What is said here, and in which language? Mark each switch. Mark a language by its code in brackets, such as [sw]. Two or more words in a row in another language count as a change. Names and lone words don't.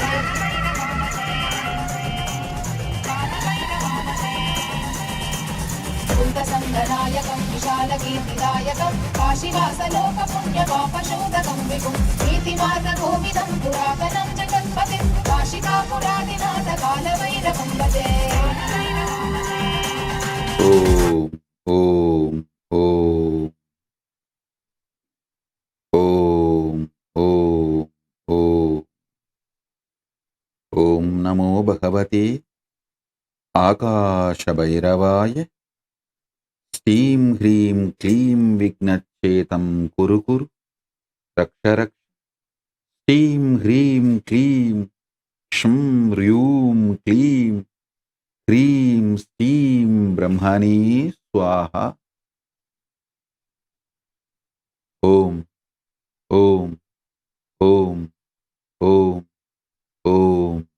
[sa] कुन्तसङ्गनायकं विशालकीर्तिदायकं काशीवासलोकपुण्यपापशोधकं विभुं नीतिमार्गकोविदं पुरातनं जगत्पतिं काशिकापुरादिनाथ कालभैरवं भजे ఓం ఓం ఓం ఓం ఓం ఓం ఓం నమో భగవతే ఆకాశభైరవాయ శ్రీం హ్రీం క్లీం విఘ్నచ్ఛేతం కురు కురు రక్ష రక్ష శ్రీం హ్రీం క్లీం క్షం హ్రూం క్లీం హ్రీం శ్రీం బ్రహ్మణే స్వాహ ఓం ఓం ఓం ఓం ఓం